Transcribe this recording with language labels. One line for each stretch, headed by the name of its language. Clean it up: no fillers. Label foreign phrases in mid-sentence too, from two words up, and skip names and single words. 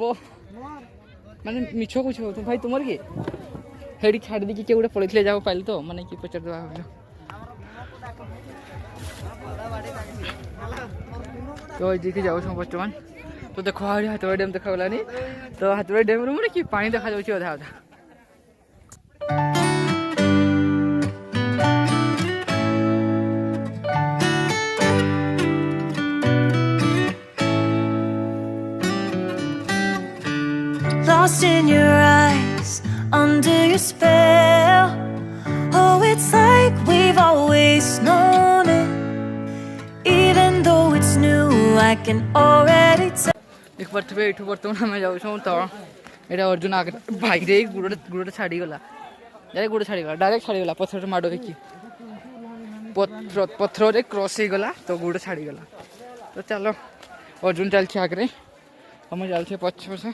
Odia: ମାନେ ମିଛ କହୁଛି ଭାଇ, ତୁମର କି? ହେଡ଼ି ଛାଡ଼ି ଦେଇକି କିଏ ଗୋଟେ ପଳେଇଥିଲେ, ଯାହାକୁ ପାଇଲି ତ ମାନେ କି ପଚାରିଦେବା ଭାବିଲ। ତ ଏଇଠିକି ଯାଉଛୁ ବର୍ତ୍ତମାନ। ତ ଦେଖ ହାତବାଇ ଡ୍ୟାମ୍ ଦେଖାଗଲାନି। ତ ହାତବାଇ ଡ୍ୟାମ୍ରୁ ମାନେ କି ପାଣି ଦେଖାଯାଉଛି ଅଧା ଅଧା।
English: Lost in your eyes, under your spell. Oh, it's like we've always known it. Even though it's new, I can already tell.
Odia: ଦେଖିପାରୁଥିବେ ଏଇଠୁ ବର୍ତ୍ତମାନ ଆମେ ଯାଉଛୁ। ତ ଏଇଟା ଅର୍ଜୁନ ଆଗରେ ଭାଇରେ ଗୁଡ଼ଟା ଛାଡ଼ିଗଲା, ଡାଇରେକ୍ଟ ଗୁଡ଼ ଛାଡ଼ିଗଲା, ଡାଇରେକ୍ଟ ଛାଡ଼ିଗଲା। ପଥରରେ ମାଡ଼ ହେଇକି ପଥରରେ କ୍ରସ୍ ହେଇଗଲା, ତ ଗୁଡ଼ ଛାଡ଼ିଗଲା। ତ ଚାଲ, ଅର୍ଜୁନ ଚାଲିଛି ଆଗରେ, ଆମେ ଚାଲିଛେ ପଛେ ପଛେ।